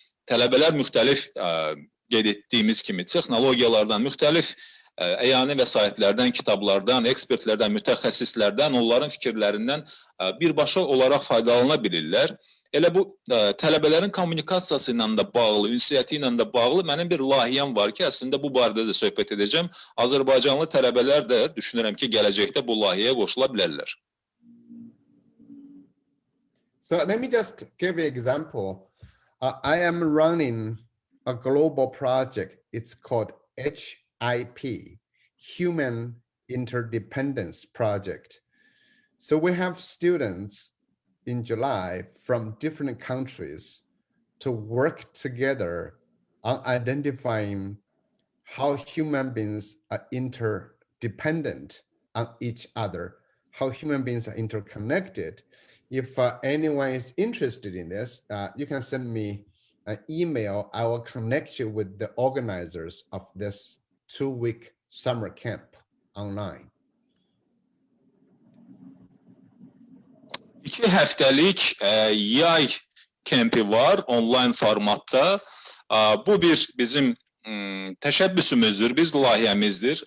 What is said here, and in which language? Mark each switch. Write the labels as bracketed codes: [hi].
[az] Tələbələr müxtəlif qeyd etdiyimiz kimi texnologiyalardan, müxtəlif əyani vəsaitlərdən, kitablardan, ekspertlərdən, mütəxəssislərdən, onların fikirlərindən birbaşa olaraq faydalana bilirlər. Elə bu tələbələrin kommunikasiyası ilə də bağlı, ünsiyyəti ilə də bağlı mənim bir layihəm var ki, əslində bu barədə də söhbət edəcəm. Azərbaycanlı tələbələr də düşünürəm ki, gələcəkdə bu layihəyə qoşula bilərlər. [en] So let me just give you an example. I am running a global project. It's called HIP, Human Interdependence Project. So we have students in July from different countries to work together on identifying how human beings are interdependent on each other, how human beings are interconnected. If anyone is interested in this, you can send me an email. I will connect you with the organizers of this 2-week summer camp online. [az] 2 həftəlik yay kempi var onlayn formatda. Bu bizim təşəbbüsümüzdür, biz layihəmizdir.